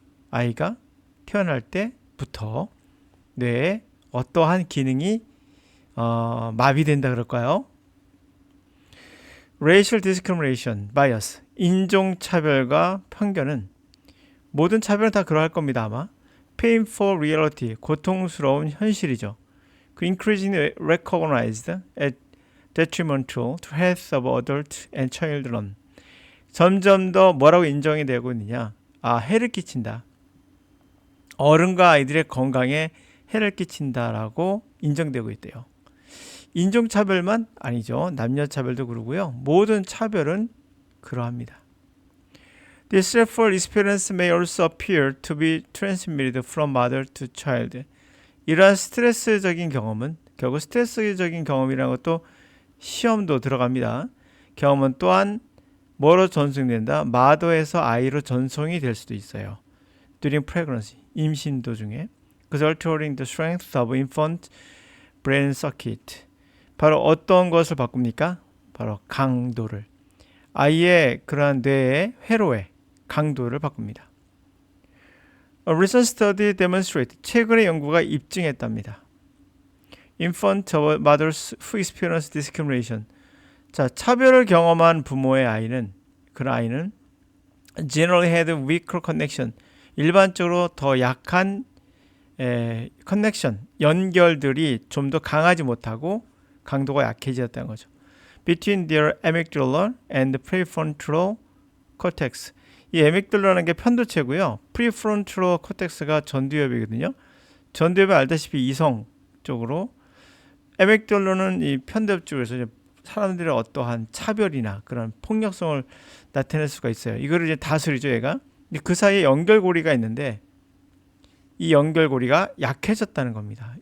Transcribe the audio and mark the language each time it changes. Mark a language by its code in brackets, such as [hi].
[ko] 아이가 태어날 때부터 뇌의 어떠한 기능이 마비된다 그럴까요? [en] Racial discrimination, bias, [ko] 인종차별과 편견은 모든 차별은 다 그러할 겁니다. 아마 [en] painful reality, [ko] 고통스러운 현실이죠. [en] 그 increasingly recognized as detrimental to health of adults and children. [ko] 점점 더 뭐라고 인정이 되고 있느냐? 해를 끼친다. 어른과 아이들의 건강에 해를 끼친다라고 인정되고 있대요. 인종차별만 아니죠. 남녀차별도 그러고요. 모든 차별은 그러합니다. [en] This stressful experience may also appear to be transmitted from mother to child. [ko] 이러한 스트레스적인 경험은 결국 스트레스적인 경험이라는 것도 시험도 들어갑니다. 경험은 또한 뭐로 전송된다? 마더에서 아이로 전송이 될 수도 있어요. [en] During pregnancy, [ko] 임신 도중에. [en] 그래서 altering the strength of infant brain circuit. [ko] 바로 어떤 것을 바꿉니까? 바로 강도를. 아이의 그러한 뇌의 회로의 강도를 바꿉니다. [en] A recent study demonstrated, [ko] 최근의 연구가 입증했답니다. [en] Infant mothers who experience discrimination. [ko] 자, 차별을 경험한 부모의 아이는, 그런 아이는 [en] generally had weaker connection. [ko] 일반적으로 더 약한 커넥션, 연결들이 좀 더 강하지 못하고 강도가 약해졌다는 거죠. [en] Between their amygdala and prefrontal cortex. [ko] 이 에믹들라는 게 편도체고요. 프리프론트럴 코텍스가 전두엽이거든요. 전두엽은 알다시피 이성 쪽으로, 에믹들로는 이 편두엽 쪽에서 사람들의 어떠한 차별이나 그런 폭력성을 나타낼 수가 있어요. 이거를 이제 다스리죠, 얘가. 그 사이에 연결고리가 있는데 이 연결고리가 약해졌다는 겁니다.